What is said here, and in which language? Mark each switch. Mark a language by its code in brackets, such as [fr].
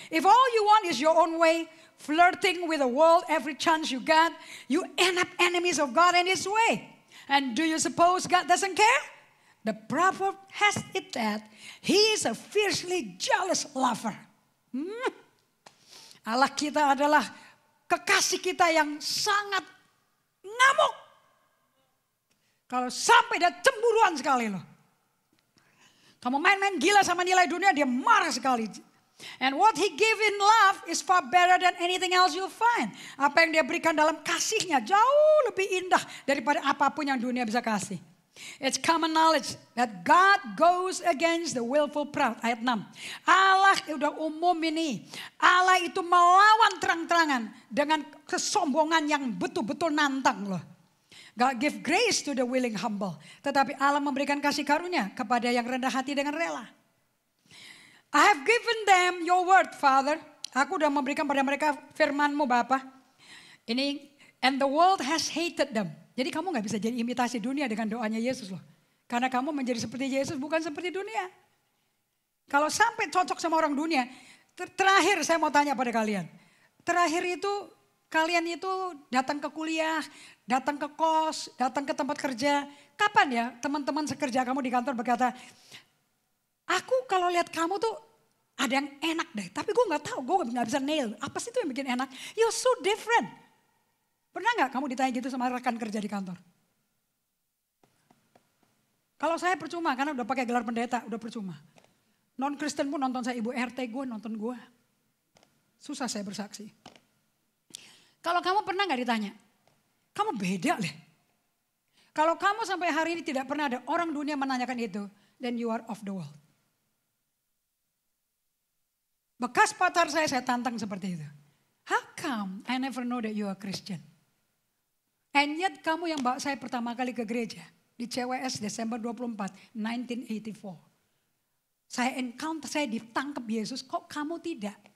[en] If all you want is your own way, flirting with the world every chance you get, you end up enemies of God and His way. And do you suppose God doesn't care? The proverb has it that He is a fiercely jealous lover. [id] Allah kita adalah kekasih kita yang sangat ngamuk. Kalau sampai dia cemburuan sekali loh. Kamu main-main gila sama nilai dunia, dia marah sekali. [en] And what He gave in love is far better than anything else you find. [id] Apa yang dia berikan dalam kasihnya jauh lebih indah daripada apapun yang dunia bisa kasih. [en] It's common knowledge that God goes against the willful proud. [id] Ayat 6. Allah udah umum ini. Allah itu melawan terang-terangan dengan kesombongan yang betul-betul nantang loh. [en] God give grace to the willing humble. [id] Tetapi Allah memberikan kasih karunia kepada yang rendah hati dengan rela. [en] I have given them your word, Father. [id] Aku sudah memberikan pada mereka firman-Mu, Bapa. Ini, [en] and the world has hated them. [id] Jadi kamu gak bisa jadi imitasi dunia dengan doanya Yesus loh. Karena kamu menjadi seperti Yesus, bukan seperti dunia. Kalau sampai cocok sama orang dunia, terakhir saya mau tanya pada kalian. Terakhir itu kalian itu datang ke kuliah, datang ke kos, datang ke tempat kerja. Kapan ya teman-teman sekerja kamu di kantor berkata, aku kalau lihat kamu tuh ada yang enak deh. Tapi gue gak tahu, gue gak bisa nail. Apa sih itu yang bikin enak? [en] You're so different. [id] Pernah gak kamu ditanya gitu sama rekan kerja di kantor? Kalau saya percuma karena udah pakai gelar pendeta, udah percuma. Non-Kristen pun nonton saya, ibu RT gue nonton gue. Susah saya bersaksi. Kalau kamu pernah gak ditanya? Kamu beda deh. Kalau kamu sampai hari ini tidak pernah ada orang dunia menanyakan itu, [en] then you are of the world. [id] Bekas pacar saya tantang seperti itu. [en] How come I never know that you are Christian? And yet [id] kamu yang bawa saya pertama kali ke gereja. Di CWS Desember 24, 1984. Saya encounter, saya ditangkap Yesus, kok kamu tidak?